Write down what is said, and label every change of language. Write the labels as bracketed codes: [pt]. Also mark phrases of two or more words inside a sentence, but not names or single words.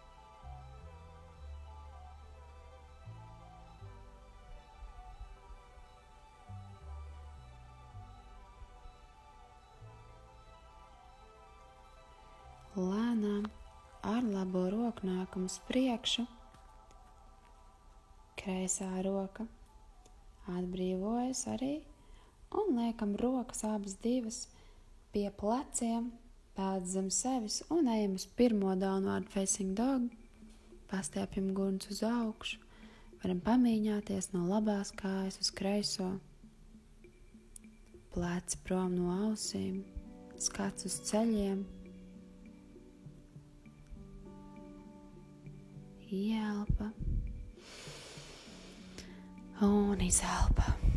[lv] Lēnām ar labo roku nākam uz priekšu, kreisā roka atbrīvojas arī un liekam rokas abas divas pie pleciem, pēc zem sevis un ejam uz pirmo [en] downward facing dog, [lv] pastiepjam gurns uz augšu, varam pamīņāties no labās kājas uz kreiso, pleci prom no ausīm, skats uz ceļiem, ielpa un izelpa.